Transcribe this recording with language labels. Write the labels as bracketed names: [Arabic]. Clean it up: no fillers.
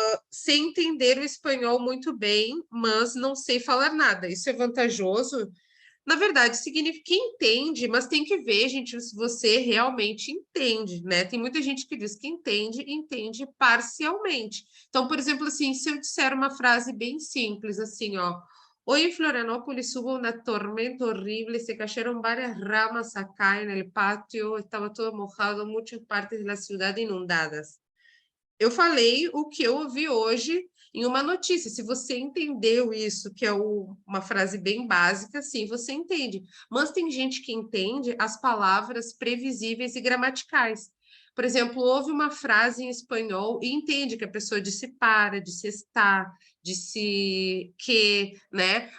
[Portuguese] Sem entender o espanhol muito bem, mas não sei falar nada. Isso é vantajoso? Na verdade, significa que entende, mas tem que ver, gente, se você realmente entende, né? Tem muita gente que diz que entende, entende parcialmente. Então, por exemplo, assim, se eu disser uma frase bem simples, assim, ó. [Spanish] Hoy en Florianópolis hubo una tormenta horrible, se cayeron varias ramas acá en el patio, estaba todo mojado, muchas partes de la ciudad inundadas. [Portuguese] Eu falei o que eu ouvi hoje em uma notícia. Se você entendeu isso, que é uma frase bem básica, sim, você entende. Mas tem gente que entende as palavras previsíveis e gramaticais. Por exemplo, houve uma frase em espanhol e entende que a pessoa disse para, disse está, disse que, né?